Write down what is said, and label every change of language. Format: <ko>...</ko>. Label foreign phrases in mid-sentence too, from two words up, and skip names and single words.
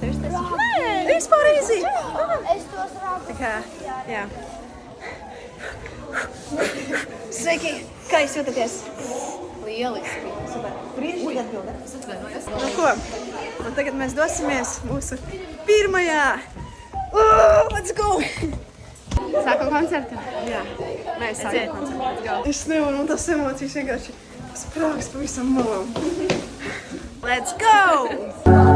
<lv>Tev ir stresiņš? Nē! Vispār easy! Es tos rādu. Tā kā, jā. Sveiki! Kā jūs jūtaties? Lieliski. Super. Brīnišķīgi atbilde. Nu ko? Un tagad mēs dosimies mūsu pirmajā.</lv> <en>Let's go!</en> <lv>Sākam koncertu. Jā, mēs sākam koncertu. Es nevaru, un tas emocijas vienkārši sprāks pavisam malām.</lv> <en>Let's go!</en>